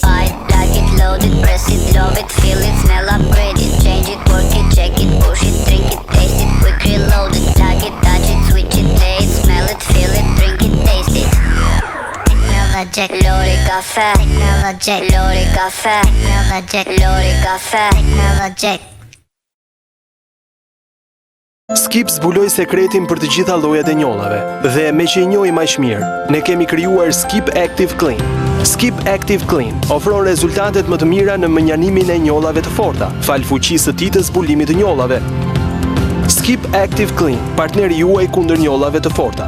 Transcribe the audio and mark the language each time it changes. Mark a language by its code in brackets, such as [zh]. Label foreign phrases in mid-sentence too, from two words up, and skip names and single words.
[en] Buy it, plug it, load it, press it, love it, feel it, smell, upgrade it, change it, work it, check it, push it, drink it, taste it, quick reload it, plug it, touch it, switch it, play it, smell it, feel it, drink it, taste it. Jack Lori Cafe, Jack Lori Cafe, Jack Lori Cafe, Jack. [sq] Skip zbuloi sekretin për të gjitha llojet e njollave dhe me që i njohim aq mirë, ne kemi krijuar Skip Active Clean. Skip Active Clean ofron rezultatet më të mira në menjanimin e njollave të forta, fal fuqisë së tij të zbulimit të njollave. Skip Active Clean, partneri juaj kundër njollave të forta.